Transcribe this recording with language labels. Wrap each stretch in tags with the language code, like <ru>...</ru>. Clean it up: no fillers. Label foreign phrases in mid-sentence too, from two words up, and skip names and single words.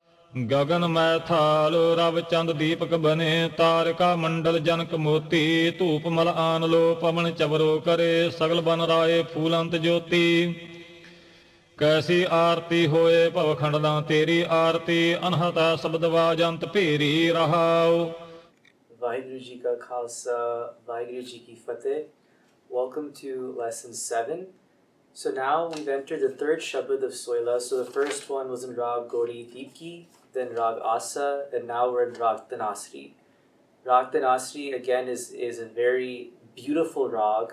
<pa>ਗਗਨ ਮੈਥਾਲ ਰਵ ਚੰਦ ਦੀਪਕ ਬਨੇ ਤਾਰਕਾ ਮੰਡਲ ਜਨਕ ਮੋਤੀ ਧੂਪ ਮਲ ਆਨ ਲੋ ਪਵਨ ਚਵਰੋ ਕਰੇ ਸਗਲ ਬਨ ਰਾਯ ਫੂਲੰਤ ਜੋਤਿ ਕੈਸੀ ਆਰਤੀ ਹੋਏ ਭਵਖੰਡਦਾ ਤੇਰੀ ਆਰਤੀ ਅਨਹਤਾ ਸ਼ਬਦ ਵਾਜੰਤ ਭੇਰੀ ਰਹਾਓ ਵਾਹਿਗੁਰੂ ਜੀ ਕਾ ਖ਼ਾਲਸਾ, ਵਾਹਿਗੁਰੂ ਜੀ ਕੀ ਫ਼ਤਿਹ.</pa> <en>Welcome to lesson 7. So now we've entered the third Shabad of Soila. So the first one was in Rag Gauri Deepki, then Rag Asa, and now we're in Rag Tanasri. Rag Tanasri again is a very beautiful rag.</en>